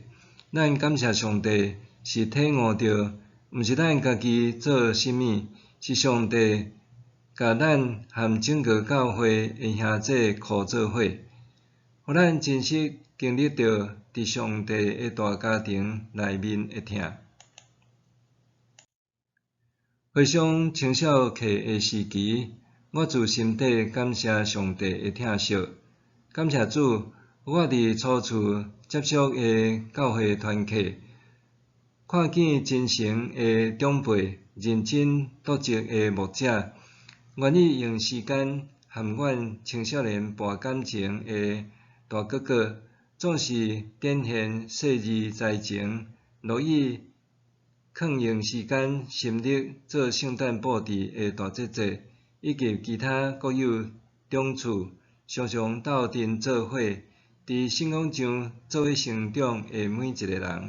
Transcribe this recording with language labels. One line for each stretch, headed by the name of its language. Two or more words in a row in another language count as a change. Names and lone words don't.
Min Nan Chinese: 咱感谢上帝，是体悟到，毋是咱家己做甚物，是上帝甲咱含整个教会诶兄弟靠做伙，互咱真实经历到伫上帝诶大家庭内面诶疼。回想青少期诶时期，我自心底感谢上帝诶疼惜，感谢主，我伫初次接触诶教会团契，看见真诚诶长辈、认真笃实诶牧者，愿意用时间含阮青少年博感情诶大哥哥，总是展现细腻才情，乐意肯用时间心力做圣诞布置诶大姐姐，以及其他各有长处，常常斗阵做伙，伫信仰上做伙成长诶每一个人。